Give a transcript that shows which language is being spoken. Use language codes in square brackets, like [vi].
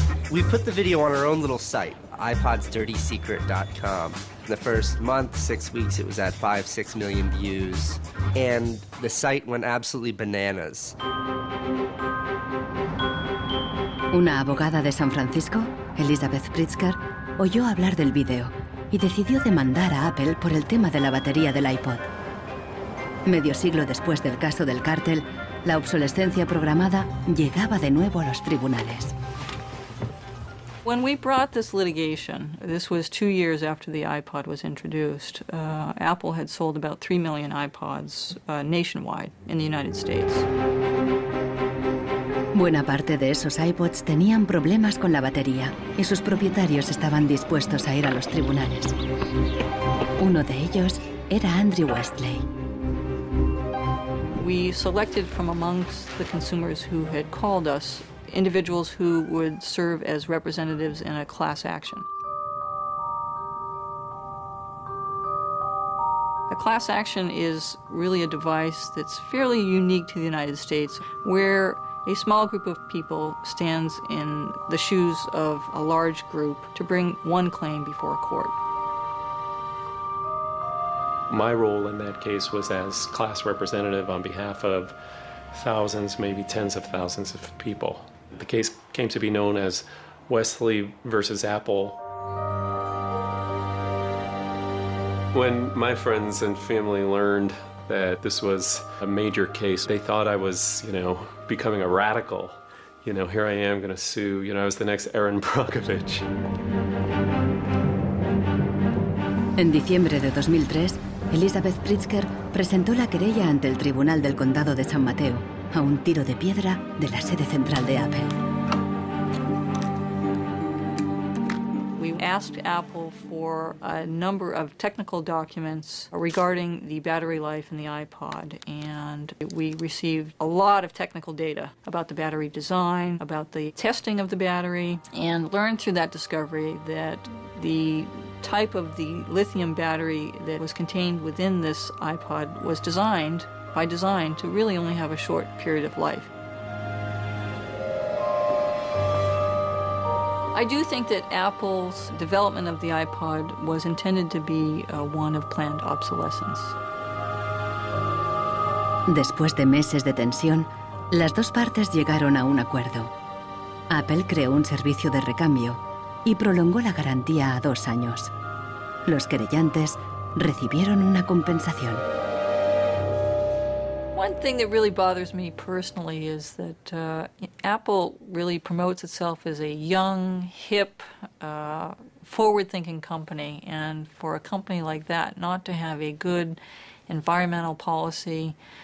[en] We put the video on our own little site, iPodsDirtySecret.com. In the first month, 6 weeks, it was at 5-6 million views. And the site went absolutely bananas. [es] Una abogada de San Francisco, Elizabeth Pritzker, oyó hablar del vídeo y decidió demandar a Apple por el tema de la batería del iPod. Medio siglo después del caso del cártel, la obsolescencia programada llegaba de nuevo a los tribunales. [en] When we brought this litigation, this was 2 years after the iPod was introduced, Apple had sold about 3 million iPods nationwide in the United States. [es] Buena parte de esos iPods tenían problemas con la batería y sus propietarios estaban dispuestos a ir a los tribunales. Uno de ellos era Andrew Westley. [en] We selected from amongst the consumers who had called us individuals who would serve as representatives in a class action. A class action is really a device that's fairly unique to the United States, where a small group of people stands in the shoes of a large group to bring one claim before a court. My role in that case was as class representative on behalf of thousands, maybe tens of thousands of people. The case came to be known as Westley versus Apple. When my friends and family learned that this was a major case, they thought I was, becoming a radical. Here I am going to sue. I was the next Aaron Brockovich. [es] En diciembre de 2003, Elizabeth Pritzker presentó la querella ante el Tribunal del Condado de San Mateo, a un tiro de piedra de la sede central de Apple. [en] We asked Apple for a number of technical documents regarding the battery life in the iPod, and we received a lot of technical data about the battery design, about the testing of the battery, and learned through that discovery that the type of the lithium battery that was contained within this iPod was designed by design to really only have a short period of life. I do think that Apple's development of the iPod was intended to be one of planned obsolescence. [es] Después de meses de tensión, las dos partes llegaron a un acuerdo. Apple creó un servicio de recambio y prolongó la garantía a 2 años. Los querellantes recibieron una compensación. [en] One thing that really bothers me personally is that Apple really promotes itself as a young, hip, forward-thinking company, and for a company like that not to have a good environmental policy